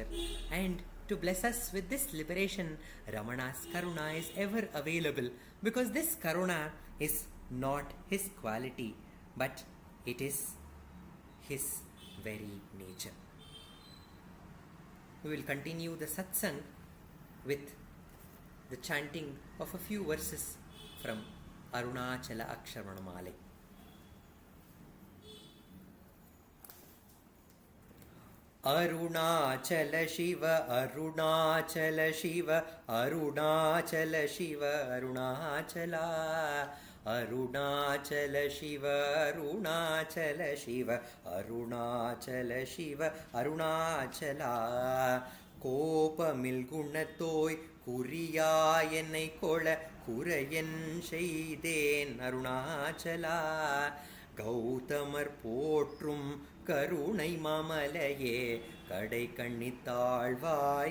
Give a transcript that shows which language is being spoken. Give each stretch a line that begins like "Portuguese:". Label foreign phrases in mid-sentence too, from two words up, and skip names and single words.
English: And to bless us with this liberation, Ramana's Karuna is ever available, because this Karuna is not his quality, but it is his very nature. We will continue the satsang with the chanting of a few verses from Arunachala Aksharamanamalai. Arunachala Shiva, Arunachala Shiva, Arunachala Shiva, Arunachala. Arunachala Shiva, Arunachala Shiva, Arunachala Shiva, Arunachala.
Tamil: கோபமில் குணத்தோய் குறியாய் என்னை கொள குறையன் செய்தேன் அருணாச்சலா. கௌதமர் போற்றும் கருணை மாமலையே கடை கண்ணித்தாழ்வாய்